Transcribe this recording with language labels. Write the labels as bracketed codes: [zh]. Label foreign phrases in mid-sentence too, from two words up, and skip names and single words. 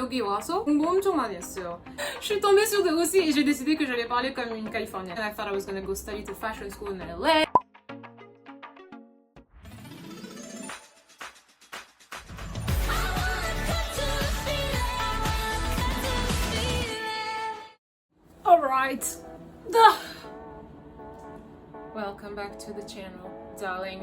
[ko] 여기 와서 공부 엄청 많이 했어요. [fr] Je suis tombée sur de aussi et j'ai décidé que j'allais parler comme une Californienne. [en] And I thought I was gonna go study to fashion school in LA. Alright. Welcome back to the channel, darling.